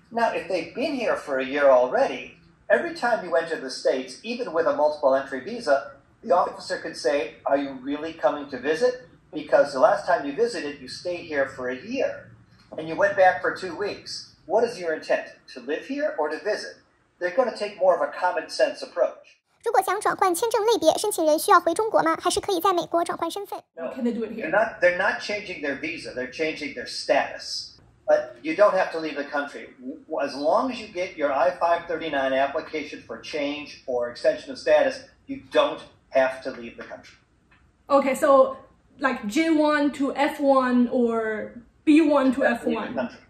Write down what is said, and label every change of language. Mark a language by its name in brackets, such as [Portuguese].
[English] Now, if they've been here for a year already, every time you enter the States, even with a multiple entry visa, the officer could say, are you really coming to visit? Because the last time you visited, you stayed here for a year. And you went back for 2 weeks. What is your intent? To live here or to visit? They're going to take more of a common sense approach. [Chinese] 如果想转换签证类别，申请人需要回中国吗？还是可以在美国转换身份？ [English] No, Can they do it here? They're not changing their visa. They're changing their status. But you don't have to leave the country. As long as you get your I-539 application for change or extension of status, you don't have to leave the country. Okay, so like J1 to F1 or B1 to F1.